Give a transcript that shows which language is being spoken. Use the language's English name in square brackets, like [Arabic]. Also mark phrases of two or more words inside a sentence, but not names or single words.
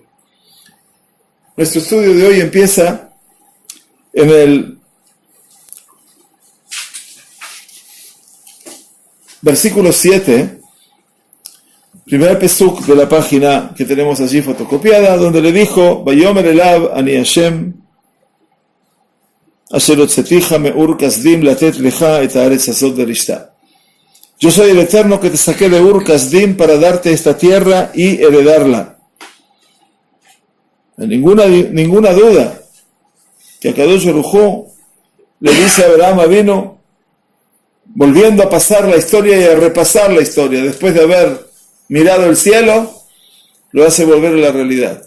[Spanish] Nuestro estudio de hoy empieza en el versículo 7, primer pesuk de la página que tenemos allí fotocopiada, donde le dijo: [Hebrew] ויאמר אליו אני השם אשר הוצאתיך מאור כשדים לתת לך את הארץ הזאת לרשתה. [Spanish] Yo soy el Eterno que te saqué de Ur Kasdim para darte esta tierra y heredarla. Ninguna duda que [Hebrew] הקדוש ברוך הוא [Spanish] le dice a [Hebrew] אברהם אבינו, [Spanish] volviendo a pasar la historia y a repasar la historia, después de haber mirado el cielo, lo hace volver a la realidad.